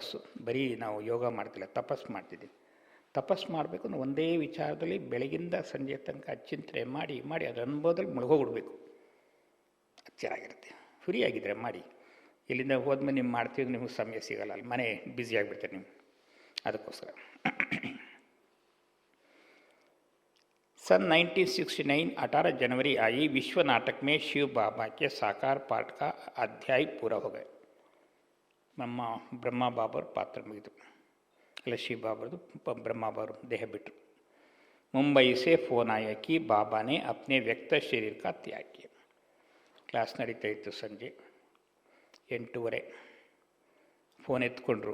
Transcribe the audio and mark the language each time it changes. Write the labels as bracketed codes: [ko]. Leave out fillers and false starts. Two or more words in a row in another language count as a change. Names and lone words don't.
[kn] ಬರೀ ನಾವು ಯೋಗ ಮಾಡ್ತಿಲ್ಲ, ತಪಸ್ಸು ಮಾಡ್ತಿದ್ದೀವಿ. ತಪಸ್ಸು ಮಾಡಬೇಕು ಅಂದ್ರೆ ಒಂದೇ ವಿಚಾರದಲ್ಲಿ ಬೆಳಗಿಂದ ಸಂಜೆ ತನಕ ಚಿಂತನೆ ಮಾಡಿ ಮಾಡಿ ಅದರ ಅನುಭವದಲ್ಲಿ ಮುಳುಗೋಗ್ಬಿಡ್ಬೇಕು. ಅದು ಚೆನ್ನಾಗಿರುತ್ತೆ. ಫ್ರೀ ಆಗಿದ್ದರೆ ಮಾಡಿ. ಇಲ್ಲಿಂದ ಹೋದ್ಮೇಲೆ ನೀವು ಮಾಡ್ತಿದ್ರೆ ನಿಮಗೆ ಸಮಯ ಸಿಗೋಲ್ಲ, ಅಲ್ಲಿ ಮನೆ ಬ್ಯುಸಿ ಆಗಿಬಿಡ್ತಾರೆ ನೀವು. [hi] ಅದಕ್ಕೋಸ್ಕರ सन 1969 18 जनवरी आई विश्व नाटक में शिव बाबा के साकार पाठ का अध्याय पूरा हो गए. [kn] ನಮ್ಮ ಬ್ರಹ್ಮ ಬಾಬಾರ ಪಾತ್ರ ಮುಗಿದು, ಅಲ್ಲ ಶಿವ ಬಾಬಾರದು. ಬ್ರಹ್ಮ ಬಾಬರು ದೇಹ ಬಿಟ್ಟರು. [hi] मुंबई से फ़ोन आया कि बाबा ने अपने व्यक्त शरीर का त्याग किया. [kn] ಕ್ಲಾಸ್ ನಡೀತಾ ಇತ್ತು. ಸಂಜೆ 8:30 ಫೋನ್ ಎತ್ಕೊಂಡ್ರು.